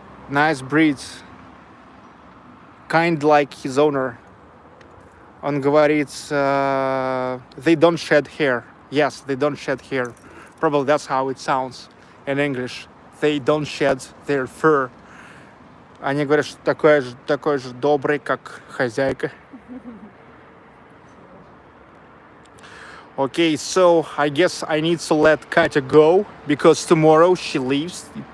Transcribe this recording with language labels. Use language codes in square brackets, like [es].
[en] Nice breed. Kind like his owner. [ru] Он говорит, [en] they don't shed hair. Yes, they don't shed hair. Probably that's how it sounds in English. They don't shed their fur. [ru] Они говорят, что такой же добрый, как хозяйка. [en] Okay, so I guess I need to let Katya go because tomorrow she leaves.